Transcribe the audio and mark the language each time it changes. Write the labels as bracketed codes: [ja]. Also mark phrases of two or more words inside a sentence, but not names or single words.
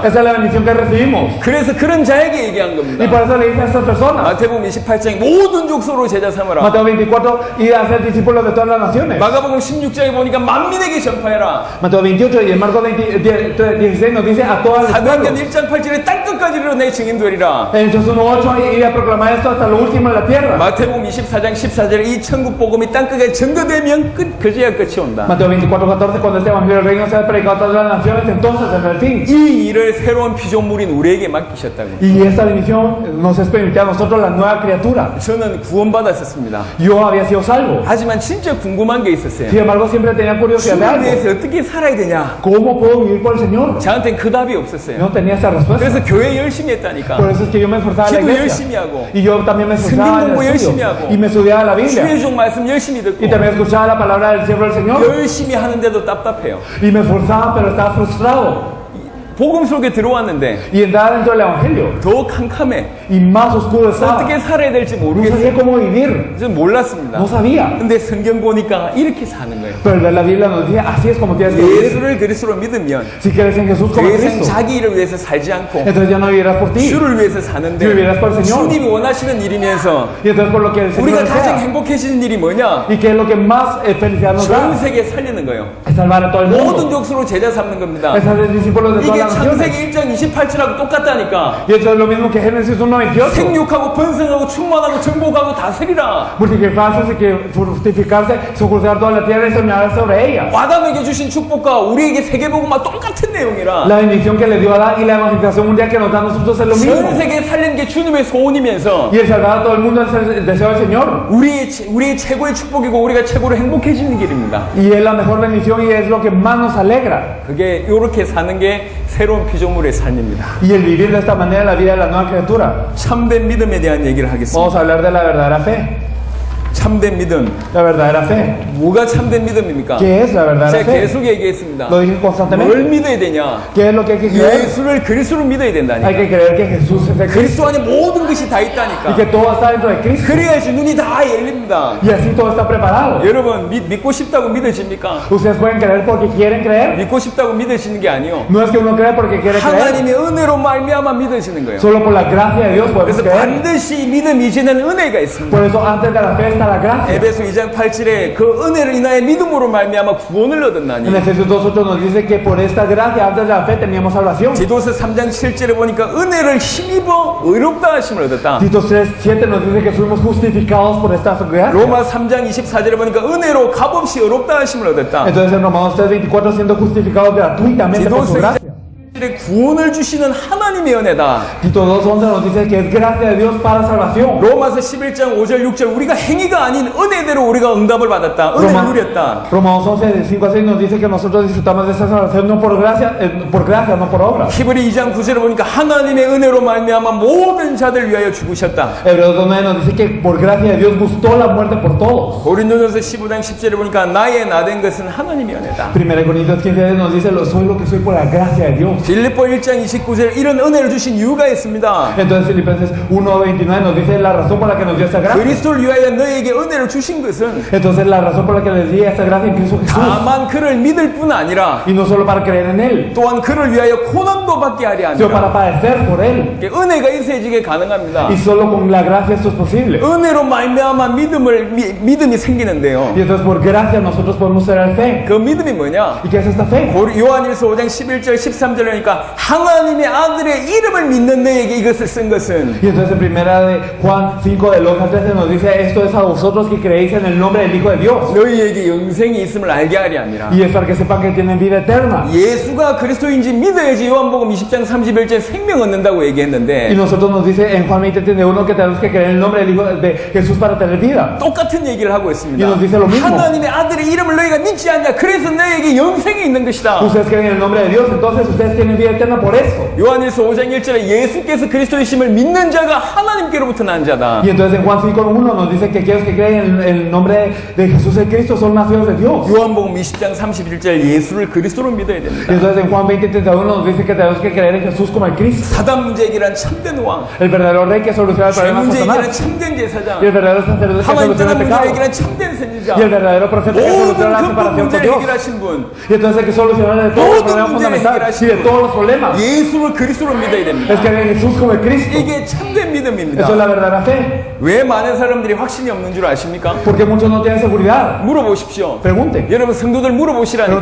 [es] Esa es la bendición que recibimos. [ko] 그래서 그런 자에게 얘기한 [es] Y [ko] 겁니다. [es] por eso le dice a estas personas. [ko] 마태복음 28장에 모든 족속으로 제자 삼으라. [es] Mateo 24, y a ser discípulos de todas las naciones. [ko] 마가복음 16장에 보니까 만민에게 전파해라. [es] Mateo 28 y en Marcos 16 nos dice a todas las [ko] 사도행전 [es] pueblos. [ko] 1장 8절에 땅끝까지 이르러 내 증인되리라. [es] En Hechos 1:8 y a proclamar esto hasta lo último de la tierra. [ko] 마태복음 24장 14절에 이 천국 복음이 땅끝에 전거되면 그제야 끝이 온다. [es] Mateo 24:14 cuando este evangelio del reino sea predicado a todas las naciones, entonces vendrá el fin. [ko] 이 일을 새로운 피조물인 우리에게 맡기셨다고. [es] Y esta bendición nos es permitida a nosotros la nueva criatura. [ko] 저는 구원받았었습니다. [es] Yo había sido salvo. [ko] 하지만 진짜 궁금한 게 있었어요. [es] Sin embargo, siempre tenía curiosidad de [ko] 주를 [es] algo. [ko] 위해서 어떻게 살아야 되냐? [es] ¿Cómo puedo vivir por el Señor? [ko] 저한테는 그 답이 없었어요. [es] No tenía esa respuesta. [ko] 그래서 교회 열심히 했다니까. [es] Por eso es que yo me esforzaba en la [ko] 기도 [es] iglesia. [ko] 열심히 하고 [es] Y yo también me esforzaba [ko] 성경 [es] en [ko] 공부 [es] el [ko] 열심히 [es] estudio. [ko] 하고 [es] Y me estudiaba la [ko] 주의 [es] Biblia. [ko] 종 말씀 열심히 듣고 [es] Y también escuchaba la palabra del siervo del Señor. [ko] 열심히 하는데도 답답해요. [es] Y me esforzaba, pero estaba frustrado. [ko] 복음 속에 들어왔는데 [es] Y entraba dentro del Evangelio. [ko] 더 캄캄해. [es] Y más oscuro estaba. [ko] 어떻게 살아야 될지 [es] No [ko] 모르겠어요. [es] sabía cómo vivir. [ko] 전 몰랐습니다. [es] No sabía. [ko] 근데 성경 보니까 이렇게 사는 거예요. [es] Pero al ver la Biblia nos dice, así es como tienes que vivir. [ko] 예수를 그리스도로 믿으면 [es] Si crees en Jesús como [ko] 그 인생 [es] Cristo, [ko] 자기 일을 위해서 살지 않고 [es] entonces ya no vivirás por ti. [ko] 주를 위해서 사는데 [es] vivirás por el Señor. [ko] 주님이 원하시는 일이면서 [es] Y entonces por lo que el Señor [ko] 우리가 가장 [es] desea. [ko] 행복해지는 일이 뭐냐? [es] Y que es lo que más felicidad nos [ko] 전 [es] da. [ko] 세계 살리는 거예요. [es] Es salvar a todo el [ko] 모든 [es] mundo. [ko] 족속으로 제자 삼는 겁니다. [es] Es hacer discípulos de todas [ko] 이게 [es] las naciones. [ko] 창세기 1장 28절하고 똑같다니까. [es] Y eso es lo mismo que Génesis 1:28. [ko] 생육하고 번성하고 충만하고 정복하고 다스리라. [es] Multiplicarse, que fructificarse, sucursar toda la tierra y señalar sobre ella. [ko] 아담에게 주신 축복과 우리에게 세계복음과 똑같은 내용이라. [es] La bendición que le dio a Adán y la evangelización mundial que nos da a nosotros es lo mismo. [ko] 전 세계 살리는 게 주님의 소원이면서 [es] Y el salvar a todo el mundo es el deseo del Señor. [ko] 우리의 최고의 축복이고 우리가 최고로 행복해지는 길입니다. [es] Y es la mejor bendición y es lo que más nos alegra. [ko] 그게 이렇게 사는 게 새로운 피조물의 삶입니다. [es] Y el vivir de esta manera la vida de la nueva criatura. [ko] 참된 믿음에 대한 얘기를 하겠습니다. [es] Vamos a hablar de la verdadera fe. [ko] 참된 믿음. [es] La verdadera fe. [ko] 뭐가 참된 믿음입니까? [es] ¿Qué es la verdadera [ko] 제가 [es] fe? [ko] 계속 얘기했습니다. [es] Lo dije [ko] 뭘 [es] constantemente. [ko] 믿어야 되냐? [es] ¿Qué es lo que hay que creer? [ko] 예수를 그리스도로 믿어야 [es] Hay [ko] 된다니까. [es] que creer que Jesús es el [ko] 그리스도 [es] Cristo [ko] 안에 모든 것이 다 [es] y [ko] 있다니까. [es] que todo está dentro de Cristo. [ko] 그래야지 눈이 다 열립니다. [es] Y así todo está preparado. [ko] 여러분 믿고 싶다고 믿어집니까? [es] Ustedes pueden creer porque quieren creer. [ko] 믿고 싶다고 믿어지는 게 아니요. [es] No es que uno cree porque quiere creer. [ko] 하나님의 은혜로 말미암아 믿어지는 거예요. [es] Solo por la gracia de Dios podemos [ko] 그래서 [es] creer. [ko] 반드시 믿음 이전에는 은혜가 있습니다. [es] Por eso antes de la fe está la gracia. [ko] 에베소 2장 8절에 그 은혜를 인하여 믿음으로 말미암아 구원을 얻었나니. [es] En Efesios 2:8 nos dice que por esta gracia antes de la fe teníamos salvación. [ko] 디도서 3장 7절에 보니까 은혜를 힘입어 의롭다 하심을 얻었다. [es] Tito 3:7 nos dice que fuimos justificados por esta gracia. [ko] 로마 3장 24절에 보니까 은혜로 값없이 의롭다 하심을 얻었다. [es] Entonces en Romanos 3:24 siendo justificados gratuitamente por su gracia. [ko] 구원을 주시는 하나님의 은혜다. [es] Tito 2:11 nos dice que es gracia de Dios para salvación. [ko] 로마서 11장 5절 6절 우리가 행위가 아닌 은혜대로 우리가 응답을 받았다. 은혜를 누렸다. [es] Romanos 11, 5-6 nos dice que nosotros disfrutamos de esa salvación no por gracia, no por obra. [ko] 히브리 2장 9절에 보니까 하나님의 은혜로 말미암아 모든 자들 위하여 죽으셨다. [es] Hebreos 2:9 nos dice que por gracia de Dios gustó la muerte por todos. [ko] 고린도전서 15장 10절에 보니까 나의 나된 것은 하나님의 은혜다. [es] 1 Corintios 15 nos dice soy lo que soy por la gracia de Dios. [ko] 빌립보 1장 29절에 이런 은혜를 주신 이유가 있습니다. [es] Entonces Filipenses 1:29 nos dice la razón por la que nos dio esta gracia. [ko] 그리스도를 위하여 너에게 은혜를 주신 것은 [es] Entonces la razón por la que les di esta gracia en Cristo Jesús. [ko] 다만 그를 믿을 뿐 아니라 [es] Y no solo para creer en Él, [ko] 또한 그를 위하여 고난도 받게 하려 [es] sino para [ko] 합니다. [es] padecer por Él. [ko] 은혜가 있어야지게 가능합니다. [es] Y solo con la gracia esto es posible. [ko] 은혜로 말미암아 믿음이 생기는데요. [es] Y entonces por gracia nosotros podemos tener fe. [ko] 그 믿음이 뭐냐? [es] ¿Y qué es esta fe? [ko] 요한일서 5장 11절 13절이니까 하나님의 아들의 이름을 믿는 너에게 이것을 쓴 것은 [es] Y entonces en primera de Juan 5 del 11 al 13 nos dice esto es a vosotros que creéis en el nombre del Hijo de Dios. [ko] 너희에게 영생이 있음을 알게 하려 함이라. [es] Y es para que sepan que tienen vida eterna. [ko] 예수가 그리스도인지 믿어야지 요한복음 20장 31절에 생명 얻는다고 [es] Y [ko] 얘기했는데 [es] nosotros nos dice en Juan 20:31 que tenemos que creer en el nombre del Hijo de Jesús para tener vida. [ko] 똑같은 얘기를 하고 [es] Y [ko] 있습니다. [es] nos dice lo mismo. [ko] 하나님의 아들의 이름을 너희가 믿지 않냐? 그래서 너희에게 영생이 있는 것이다. [es] Ustedes creen en el nombre de Dios, entonces ustedes tienen vida eterna por eso. [ko] 요한일서 5장 1절에 예수께서 그리스도이심을 믿는 자가 하나님께로부터 난 자다. [es] Y entonces en Juan 5:1 nos dice que aquellos que creen en el nombre de Jesús el Cristo son nacidos de Dios. [ko] 요한복음 20장 31절 예수를 그리스도로 믿어야 [es] Y [ko] 됩니다. [es] entonces en Juan 20:31 nos dice que tenemos que creer en Jesús como el Cristo, [ko] 사단 문제 해결한 참된 왕, [es] el verdadero rey que soluciona el [ko] 죄 [es] problema de [ko] 문제 해결한 [es] Satanás, [ko] 참된 제사장, [es] y el verdadero sacerdote que [ko] 하나님 [es] soluciona [ko] 떠난 [es] el [ko] 문제 [es] pecado, [ko] 해결한 참된 선지자, [es] y el verdadero profeta que soluciona la [ko] 모든 근본 [es] separación con [ko] 문제를 [es] Dios. [ko] 해결하신 분, [es] Y entonces hay que solucionar de todos los [ko] 모든 [es] problemas [ko] 문제를 [es] fundamentales y de [ko] 해결하신 [es] todos los problemas. [ko] 예수를 그리스도로 믿어야 [es] Es [ko] 됩니다. [es] creer en Jesús como el Cristo. [ko] 이게 참된 믿음입니다. [es] Eso es la verdadera fe. [ko] 왜 많은 사람들이 확신이 없는 줄 아십니까? [es] Porque muchos no tienen seguridad. [ko] 물어보십시오. [es] Pregunten. [ko] 여러분 성도들 물어보시라니까.